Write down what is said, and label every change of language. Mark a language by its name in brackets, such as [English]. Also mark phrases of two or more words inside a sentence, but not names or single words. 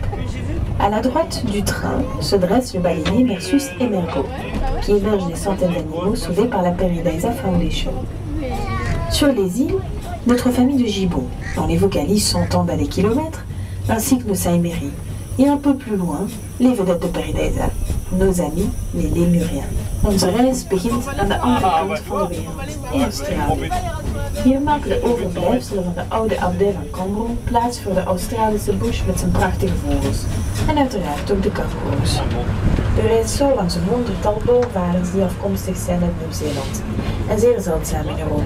[French] À la droite du train se dresse le baleinier Mersus Emergo, qui héberge des centaines d'animaux sauvés par la Paradisa Foundation. Sur les îles, notre famille de gibbons, dont les vocalises s'entendent à des kilomètres, ainsi que nos saïméries. Et un peu plus loin, les vedettes de Paradisa, nos amis, les lémuriens. [Dutch] Onze reis begint aan de andere kant van de wereld, in Australië. Hier maken de overblijfselen van de oude abdij van Cambron plaats voor de Australische bush met zijn prachtige vogels. En uiteraard ook de kangoeroes. U reist zo langs een honderdtal boomvarens die afkomstig zijn uit Nieuw-Zeeland en zeer zeldzaam in Europa.